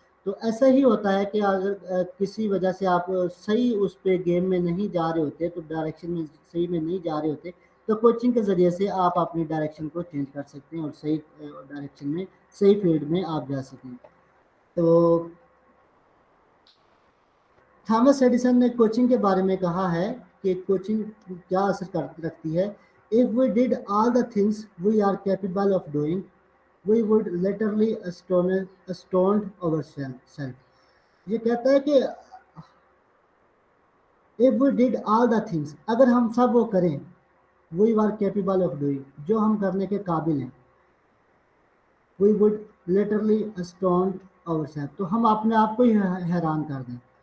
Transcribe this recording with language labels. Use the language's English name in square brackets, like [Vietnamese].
[Urdu] تو ایسا ہی ہوتا ہے کہ اگر کسی وجہ سے آپ صحیح اس پہ گیم میں نہیں جا رہے ہوتے، تو ڈائریکشن میں صحیح میں نہیں جا رہے ہوتے، تو کوچنگ کے ذریعے سے آپ اپنی ڈائریکشن کو چینج کر سکتے ہیں اور صحیح ڈائریکشن میں، صحیح فیلڈ میں آپ جا سکیں. تو تھامس ایڈیسن نے کوچنگ کے بارے میں کہا ہے کہ کوچنگ کیا اثر رکھتی ہے. [English] If we did all the things we are capable of doing, we would literally astound ourselves. [Urdu] یہ کہتا ہے کہ [English] if we did all the things، [Urdu] اگر ہم سب وہ کریں [English] we are capable of doing، [Urdu] جو ہم کرنے کے قابل ہیں، [English] we would literally astound ourselves، [Urdu] تو ہم اپنے آپ کو ہی حیران کر دیں.